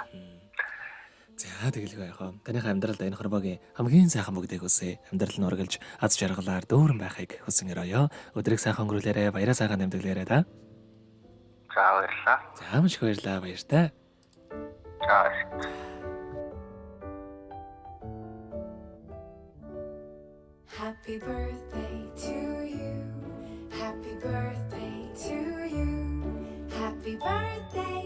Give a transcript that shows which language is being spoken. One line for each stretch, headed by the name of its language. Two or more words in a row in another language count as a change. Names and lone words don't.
Mongolian: За тэгэлгүй яах вэ? Таныхаа амьдралд энэ хорвогийн хамгийн сайхан бүгдийг үсэ. Амьдрал нь ургалж аз жаргалаар дүүрэн байхыг хүсэн өрөөё. Өдрийг сайхан өнгөрүүлээрэ, баяраа сайхан тэмдэглээрэ та. За баярлалаа. За маш их баярлалаа, баяртай. За
English: Happy birthday to you. Happy birthday to you. Happy birthday.